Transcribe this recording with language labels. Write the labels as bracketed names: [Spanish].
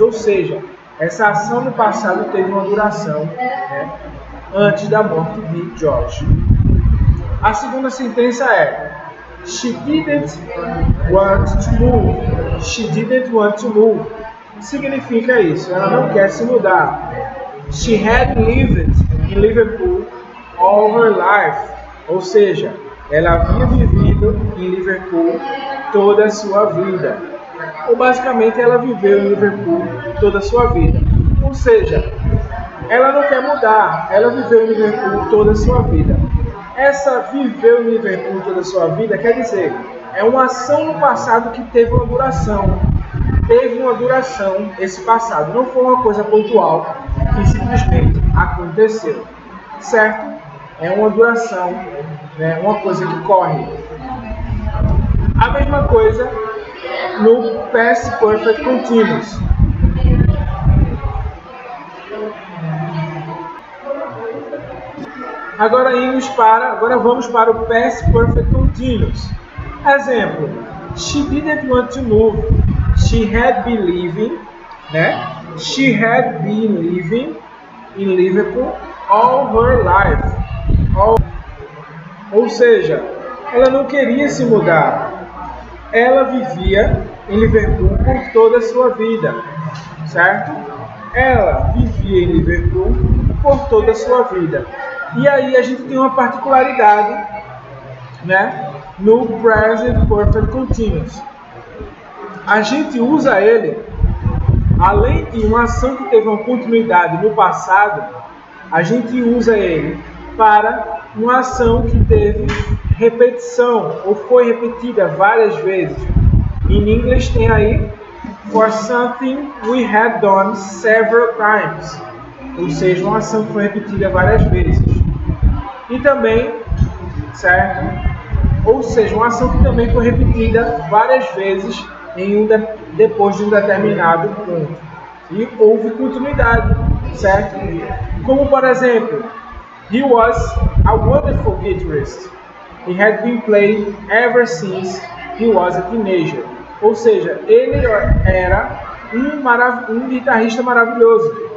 [Portuguese] Ou seja, essa ação no passado teve uma duração, né, antes da morte de George. A segunda sentença é: [English] She didn't want to move. She didn't want to move. [Portuguese] Significa isso, ela não quer se mudar. [English] She had lived in Liverpool all her life. [Portuguese] Ou seja, ela havia vivido em Liverpool toda a sua vida. Ou basicamente ela viveu em Liverpool toda a sua vida. Ou seja, ela não quer mudar, ela viveu em Liverpool toda a sua vida. Essa viveu em Liverpool toda a sua vida quer dizer, é uma ação no passado que teve uma duração. Teve uma duração esse passado, não foi uma coisa pontual que simplesmente aconteceu, certo? É uma duração, né? Uma coisa que corre. A mesma coisa no Past Perfect Continuous. Agora vamos para o Past Perfect Continuous. [English] Exemplo: She didn't want to move. She had been living, né? She had been living in Liverpool all her life. [Portuguese] Ou seja, ela não queria se mudar. Ela vivia em Liverpool por toda a sua vida, certo? Ela vivia em Liverpool por toda a sua vida. E aí a gente tem uma particularidade, né, no Present Perfect Continuous. A gente usa ele, além de uma ação que teve uma continuidade no passado, a gente usa ele para uma ação que teve repetição ou foi repetida várias vezes. Em inglês tem aí [English] for something we had done several times, [Portuguese] ou seja, uma ação que foi repetida várias vezes. E também, certo? Ou seja, uma ação que também foi repetida várias vezes depois de um determinado ponto. E houve continuidade, certo? Como por exemplo, [English] he was a wonderful guitarist. He had been playing ever since he was a teenager. [Portuguese] Ou seja, ele era um guitarrista maravilhoso.